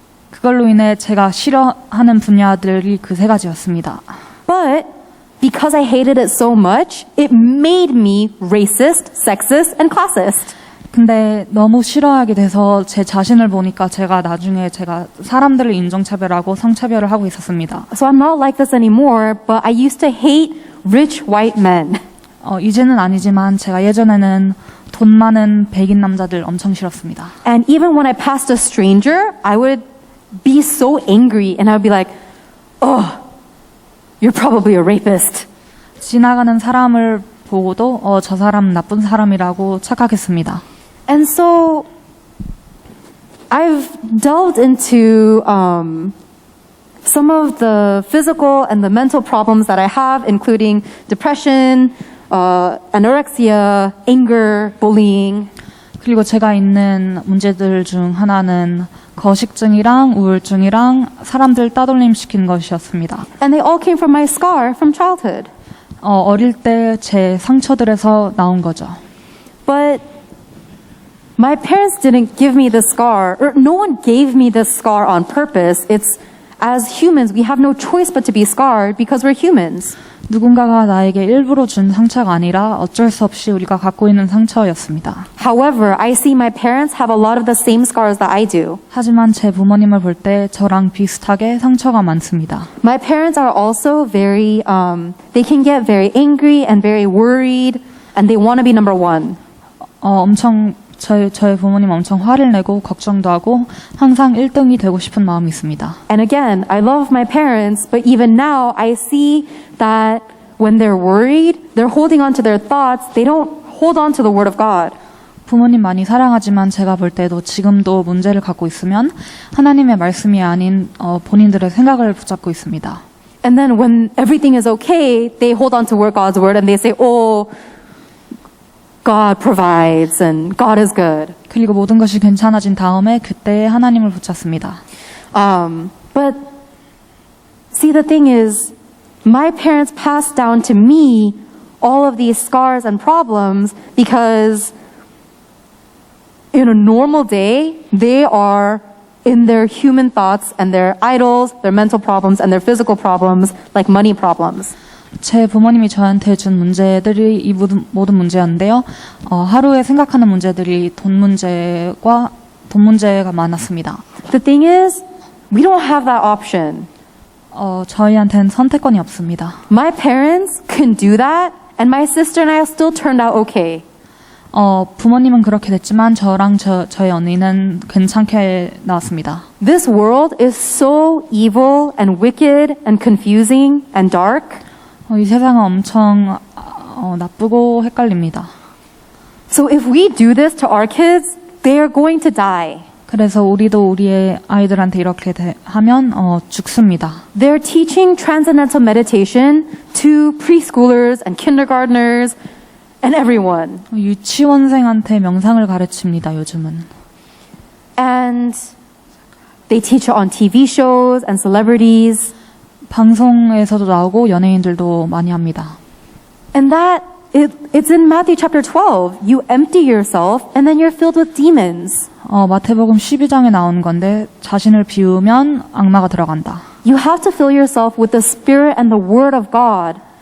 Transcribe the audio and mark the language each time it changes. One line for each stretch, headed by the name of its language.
Korean: 그걸로 인해 제가 싫어하는 분야들이 그 세 가지였습니다.
English: But because I hated it so much, it made me racist, sexist, and classist.
Korean: 근데 너무 싫어하게 돼서 제 자신을 보니까 나중에 사람들을 인종차별하고 성차별을 하고 있었습니다.
English: So I'm not like this anymore, but I used to hate rich white men.
Korean: 이제는 아니지만 제가 예전에는 돈 많은 백인 남자들 엄청 싫었습니다.
English: And even when I passed a stranger, I would be so angry and I would be like, oh, you're probably a rapist.
Korean: 지나가는 사람을 보고도 저 사람 나쁜 사람이라고 착각했습니다.
English: And so I've delved into some of the physical and the mental problems that I have, including depression, anorexia, anger, bullying.
Korean: 그리고 제가 있는 문제들 중 하나는 거식증이랑 우울증이랑 사람들 따돌림 시키는 것이었습니다.
English: And they all came from my scar from childhood.
Korean: 어릴 때 제 상처들에서 나온 거죠.
English: But my parents didn't give me this scar, or no one gave me this scar on purpose. It's as humans, we have no choice but to be scarred because we're humans.
Korean: 누군가가 나에게 일부러 준 상처가 아니라 어쩔 수 없이 우리가 갖고 있는 상처였습니다.
English: However, I see my parents have a lot of the same scars that I do.
Korean: 하지만 제 부모님을 볼 때 저랑 비슷하게 상처가 많습니다.
English: My parents are also very, they can get very angry and very worried, and they want to be number one.
Korean: 엄청 저의 부모님 엄청 화를 내고 걱정도 하고 항상 1등이 되고 싶은 마음이 있습니다.
English: And again, I love my parents, but even now I see that when they're worried, they're holding on to their thoughts. They don't hold on to the word of God.
Korean: 부모님 많이 사랑하지만 제가 볼 때도 지금도 문제를 갖고 있으면 하나님의 말씀이 아닌 본인들의 생각을 붙잡고 있습니다.
English: And then when everything is okay, they hold on to God's word and they say, oh, God provides and God is good.
Korean: 그리고 모든 것이 괜찮아진 다음에 그때 하나님을 붙잡습니다.
English: But see, the thing is, my parents passed down to me all of these scars and problems because in a normal day, they are in their human thoughts and their idols, their mental problems, and their physical problems, like money problems.
Korean: 제 부모님이 저한테 준 문제들이 이 모든 문제였는데요. 하루에 생각하는 문제들이 돈 문제가 많았습니다.
English: The thing is, we don't have that option.
Korean: 저희한테는 선택권이 없습니다.
English: My parents can do that, and my sister and I still turned out okay.
Korean: 부모님은 그렇게 됐지만 저랑 저희 언니는 괜찮게 나왔습니다.
English: This world is so evil and wicked and confusing and dark.
Korean: 이 세상은 엄청 나쁘고 헷갈립니다.
English: So if we do this to our kids, they are going to die.
Korean: 그래서 우리도 우리의 아이들한테 이렇게 하면 죽습니다.
English: They're teaching transcendental meditation to preschoolers and kindergartners and everyone.
Korean: 유치원생한테 명상을 가르칩니다, 요즘은.
English: And they teach it on TV shows and celebrities.
Korean: 방송에서도 나오고 연예인들도 많이 합니다.
English: And it's in Matthew chapter 12. You empty yourself and then you're filled with demons.
Korean: 마태복음 12장에 나오는 건데 자신을 비우면 악마가 들어간다.
English: You have to fill yourself with the Spirit and the Word of God.